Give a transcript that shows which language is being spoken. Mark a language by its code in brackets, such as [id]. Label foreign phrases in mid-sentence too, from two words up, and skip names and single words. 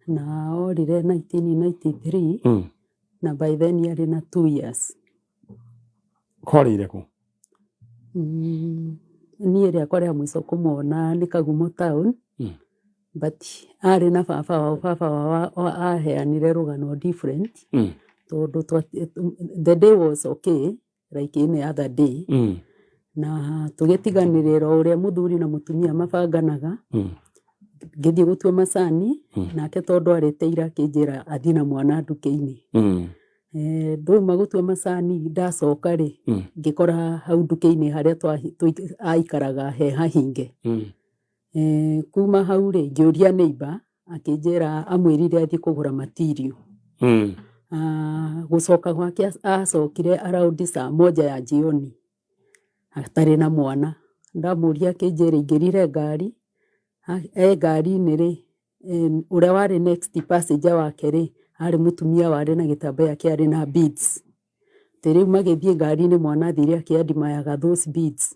[ki] na orire 1993 na [en] by then [ki] yarĩ na [en] 2 years. [ki] Korire ku? Niĩ rĩakwa rĩa mũico kũmona nĩ Kagumo town, but arĩ na baba wao aheanire rũgano different, tondũ [en] the day was okay like any other day, [ki] na tũgĩtiganĩrĩra ũrĩa mũthuri na mũtumia mabanganaga, ngĩthiĩ gũtua macani, nake tondũ arĩte ira akĩnjĩra athiĩ na mwana nduka-inĩ. Ndauma gũtua macani ndacoka rĩ, ngĩkora hau nduka-inĩ harĩa aikaraga he hahinge. Kuma hau rĩ, ngĩũria neighbor akĩnjĩra amwĩrire athiĩ kũgũra material. Gũcoka gwake acokire around [sw] saa 1 ya jioni [ki] atarĩ na mwana. Ndamũria akĩnjĩra ingĩrire ngari, ngari-inĩ rĩ, ũrĩa warĩ [en] next passenger [ki] wake rĩ, arĩ mũtumia warĩ na gĩtambaya kĩarĩ na beads. Rĩu magĩthiĩ ngari-inĩ mwana athire akĩadmayaga [en] those beads.